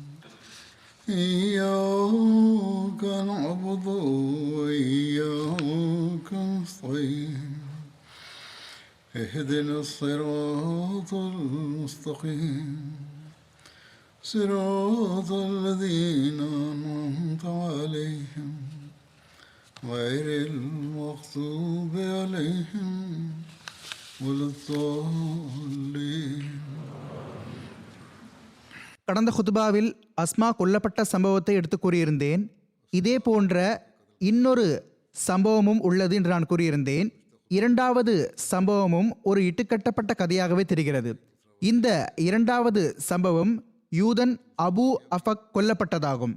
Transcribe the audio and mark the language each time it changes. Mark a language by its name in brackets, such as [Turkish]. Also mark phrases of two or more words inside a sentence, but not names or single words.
[Arabic] إياك نعبد وإياك نستعين اهدنا الصراط المستقيم صراط الذين أنعمت عليهم غير المغضوب عليهم ولا الضالين. [Tamil] கடந்த குத்பாவில் அஸ்மா கொல்லப்பட்ட சம்பவத்தை எடுத்து கூறியிருந்தேன். இதே போன்ற இன்னொரு சம்பவமும் உள்ளது என்று நான் கூறியிருந்தேன். இரண்டாவது சம்பவமும் ஒரு இட்டுக்கட்டப்பட்ட கதையாகவே தெரிகிறது. இந்த இரண்டாவது சம்பவம் யூதன் அபு அஃபக் கொல்லப்பட்டதாகும்.